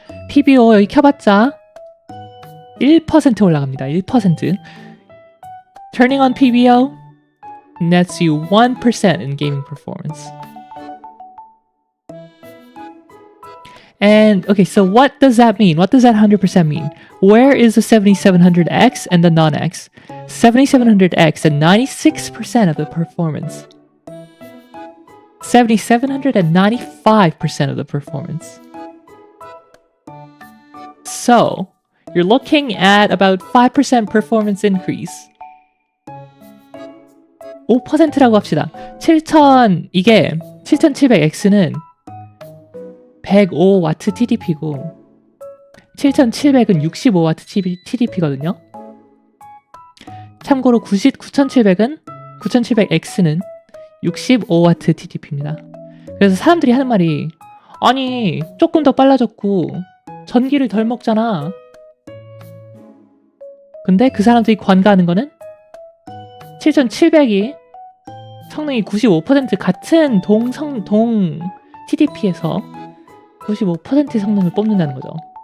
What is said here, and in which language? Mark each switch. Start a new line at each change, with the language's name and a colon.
Korean: PBO 여기 켜봤자 1% 올라갑니다. 1%.
English: Turning on PBO nets you 1% in gaming performance. And okay, so what does that mean? What does that 100% mean? Where is the 7700X and the non-X? 7700X at 96% of the performance. 7700 at 95% of the performance. So, you're looking at about 5% performance increase.
Korean: 5%라고 합시다. 7700X는 105W TDP고 7700은 65W TDP거든요. 참고로 9700X는 65W TDP입니다. 그래서 사람들이 하는 말이 아니 조금 더 빨라졌고 전기를 덜 먹잖아. 근데 그 사람들이 관가하는 거는 7700이 성능이 95% 같은 동 TDP에서 95% 성능을 뽑는다는 거죠.